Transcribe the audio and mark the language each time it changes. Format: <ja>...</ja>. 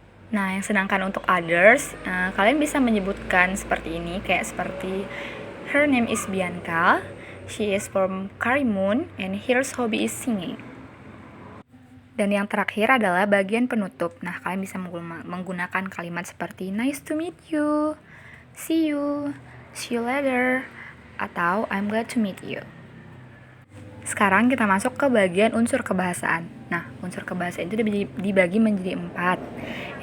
<id>Nah, yang sedangkan untuk others, kalian bisa menyebutkan seperti ini, kayak seperti</id> <en>her name is Bianca. She is from Karimun and her hobby is singing.</en> <id>Dan yang terakhir adalah bagian penutup. Nah, kalian bisa menggunakan kalimat seperti</id> <en>nice to meet you, see you later,</en> <id>atau</id> <en>I'm glad to meet you.</en> <id>Sekarang kita masuk ke bagian unsur kebahasaan. Nah, unsur kebahasaan itu dibagi menjadi 4.</id>